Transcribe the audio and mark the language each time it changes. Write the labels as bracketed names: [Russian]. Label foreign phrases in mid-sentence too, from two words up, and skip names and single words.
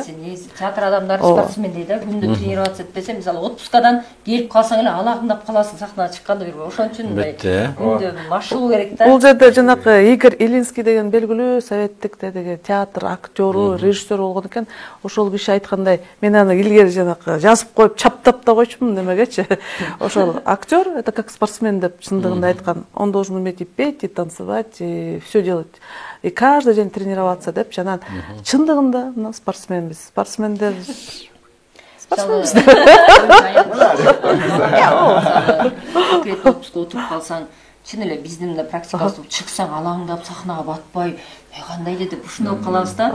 [Kyrgyz] Театр адамдары спортсмен дейт да, күндө тренироваться этпесе, мисалы отпускадан келип калсаң эле алагыңдап каласың сахнага чыкканда бир. Ошон үчүн мындай күндө машыгуу керек да. Бул жерде жанакы Игорь Илинский деген белгилүү советтик деги театр актеру, режиссер болгон экен. Ошол киши айткандай, мен аны илгери жанакы жазып коюп, чаптап да койчумун немегечи. Ошол актер [Russian] это как спортсмен [Kyrgyz] деп чындыгында айткан. [Russian] Он должен уметь и петь, и танцевать, и все делать. И каждый день тренироваться [Kyrgyz] деп жанан чындыгында мына спортсменбиз. Спортсмендер спортсменбиз. Отпускка отуруп калсаң, чын эле биздин да практикасы чыксаң алагыңдап сахнага батпай, кандай деп ушундай болуп калабыз да.